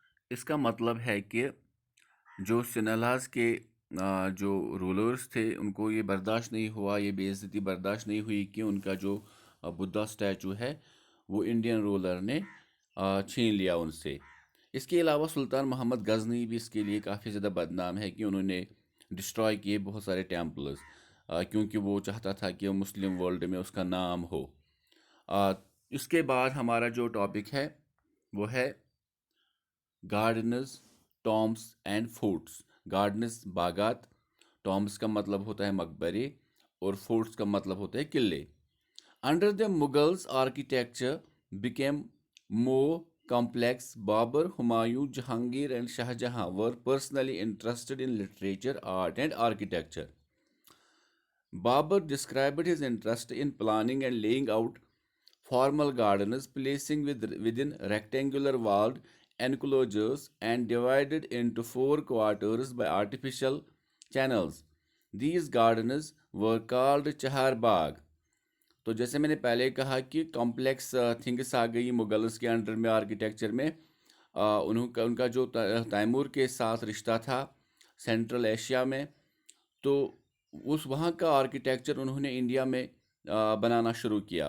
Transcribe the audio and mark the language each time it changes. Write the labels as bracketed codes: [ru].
[ur] اس کا مطلب ہے کہ جو سنہلاز کے جو رولرز تھے ان کو یہ برداشت نہیں ہوا، یہ بے عزتی برداشت نہیں ہوئی کہ ان کا جو بدھا اسٹیچو ہے وہ انڈین رولر نے چھین لیا ان سے۔ اس کے علاوہ سلطان محمد غزنی بھی اس کے لیے کافی زیادہ بدنام ہے کہ انہوں نے ڈسٹرائے کیے بہت سارے ٹیمپلز، کیونکہ وہ چاہتا تھا کہ مسلم ورلڈ میں اس کا نام ہو۔ اس کے بعد ہمارا جو ٹاپک ہے وہ ہے [en] Gardens, tombs and forts. [ur] گارڈنز باغات، ٹامبس کا مطلب ہوتا ہے مقبرے، اور فورٹس کا مطلب ہوتا ہے قلعے. [en] Under the Mughals, architecture became more complex. Babur, Humayun, Jahangir, and Shah Jahan were personally interested in literature, art, and architecture. Babur described his interest in planning and laying out formal gardens, placing within rectangular walled enclosures and divided into four quarters by artificial channels. These gardens were called Chahar Bagh. [ur] تو جیسے میں نے پہلے کہا کہ complex things آ گئی مغلس کے under میں آرکیٹیکچر میں. ان کا جو تیمور کے ساتھ رشتہ تھا سینٹرل ایشیا میں، تو اس وہاں کا آرکیٹیکچر انہوں نے انڈیا میں بنانا شروع کیا.